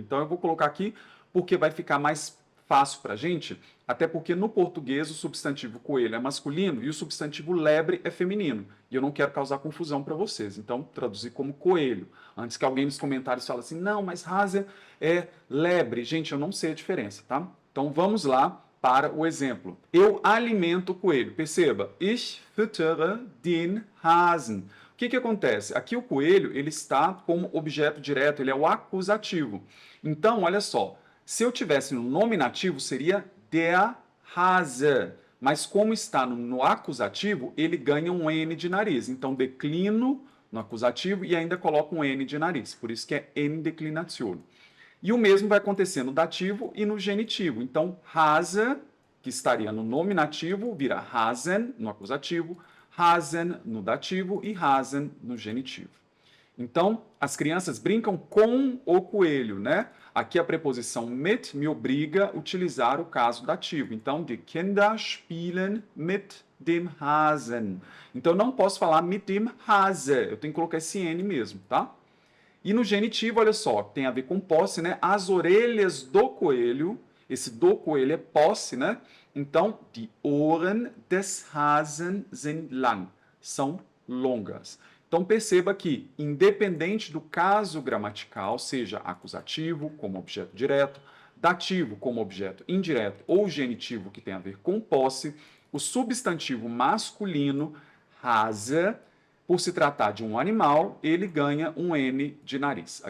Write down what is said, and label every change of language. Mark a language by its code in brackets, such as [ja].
[pt] Então eu vou colocar aqui porque vai ficar mais fácil para a gente, até porque no português o substantivo coelho é masculino e o substantivo lebre é feminino. E eu não quero causar confusão para vocês, então traduzir como coelho. Antes que alguém nos comentários fale assim, não, mas Hase é lebre. Gente, eu não sei a diferença, tá? Então vamos lá para o exemplo. Eu alimento o coelho. [de] Perceba, ich füttere den Hasen. [pt] O que acontece? Aqui o coelho ele está como objeto direto, ele é o acusativo. Então, olha só, se eu tivesse no nominativo, seria der Hase. Mas como está no acusativo, ele ganha um N de nariz. Então, declino no acusativo e ainda coloco um N de nariz. Por isso que é endeclinazione. E o mesmo vai acontecer no dativo e no genitivo. Então, Hase, que estaria no nominativo, vira Hasen no acusativo, Hasen no dativo e Hasen no genitivo. Então, as crianças brincam com o coelho, né? Aqui a preposição mit me obriga a utilizar o caso dativo. [de] Então, die Kinder spielen mit dem Hasen. [pt] Então, eu não posso falar [de] mit dem Hase. [pt] Eu tenho que colocar esse N mesmo, tá? E no genitivo, olha só, tem a ver com posse, né? As orelhas do coelho, esse do coelho é posse, né? [de] Então, die Ohren des Hasen sind lang. [pt] São longas. Então perceba que, independente do caso gramatical, seja acusativo como objeto direto, dativo como objeto indireto ou genitivo que tem a ver com posse, o substantivo masculino, Hase, por se tratar de um animal, ele ganha um N de nariz.